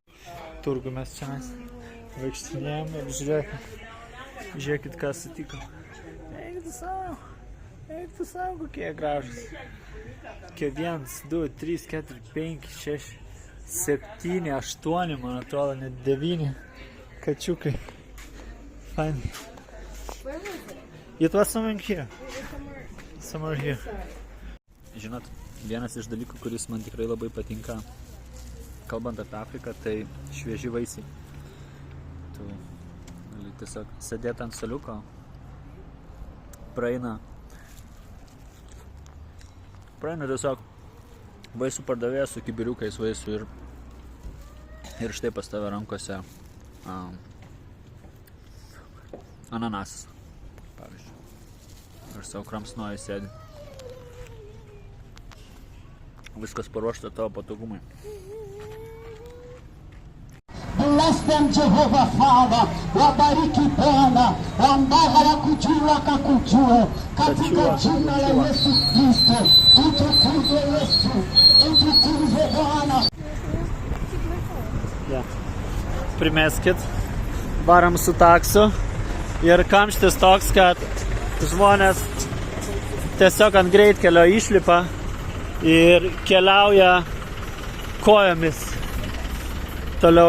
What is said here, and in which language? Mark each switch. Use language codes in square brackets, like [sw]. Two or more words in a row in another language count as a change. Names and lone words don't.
[lt] Turgų mes čia vaikštinėjom ir žiūrėkit, ką sutiko. Eik tu savo, kokie gražus. 1, 2, 3, 4, 5, 6, 7, 8, man atrodo, net 9 kačiukai. [en] Fine. Where was it? It was somewhere here. Somewhere here. [lt] Žinot, vienas iš dalykų, kuris man tikrai labai patinka, kalbant apie Afriką, tai švieži vaisiai. Tu gali tiesiog sėdėti ant suoliuko, praeina tiesiog vaisių pardavėjas su kibiriukais vaisių ir štai pas tave rankose ananasas, pavyzdžiui. Ir savo kramsnoji sėdi. Viskas paruošta tavo patogumai. [en] Bless them, Jehovah Father. [sw] Wabariki Bwana. Wambaga wakujua kakujue. Katika jina la Yesu Kristo. Utukuze Yesu. Utukuze Bwana. [lt] Primeskit. Varam su taksu. Ir kamštis toks, kad žmonės tiesiog ant greitkelio išlipa ir keliauja kojomis toliau.